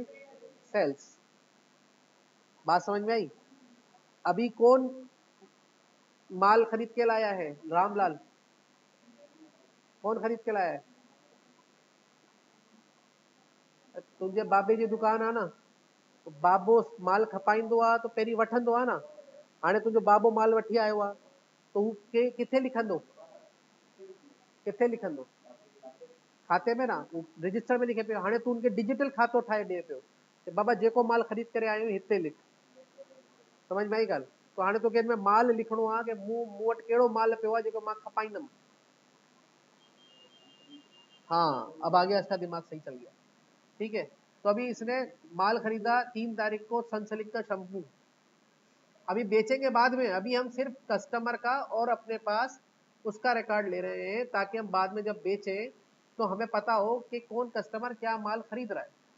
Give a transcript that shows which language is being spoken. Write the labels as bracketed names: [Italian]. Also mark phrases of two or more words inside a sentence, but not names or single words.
[Hindi] सेल्स। बात समझ में आई? अभी कौन माल खरीद के लाया है? रामलाल। कौन खरीद के लाया है? [Sindhi] तुझे बाबे जी दुकान आ ना, तो बाबो माल खपाईंदो आहे तो पहिरीं वठंदो आहे न। हाणे तुंहिंजो बाबो माल वठी आयो आहे तो हू किथे लिखंदो? किथे लिखंदो? खाते में ना, रजिस्टर में लिखे पियो। हाणे तू उनखे डिजिटल खातो ठाहे ॾिए पियो कि बाबा जेको माल ख़रीद करे आयो आहीं हिते लिख। समझ में आई ॻाल्हि? तो हाणे तोखे हिन में माल लिखणो आहे कि मूं वटि कहिड़ो माल पियो आहे जेको मां खपाईंदमि। [Hindi] हाँ, अब आगे इसका दिमाग सही चल गया। ठीक है, तो अभी इसने माल खरीदा 3 तारीख को, सनसिल्क का शैम्पू। अभी बेचेंगे बाद में, अभी हम सिर्फ कस्टमर का और अपने पास उसका रिकॉर्ड ले रहे हैं ताकि हम बाद में जब बेचें तो हमें पता हो कि कौन कस्टमर क्या माल खरीद रहा है।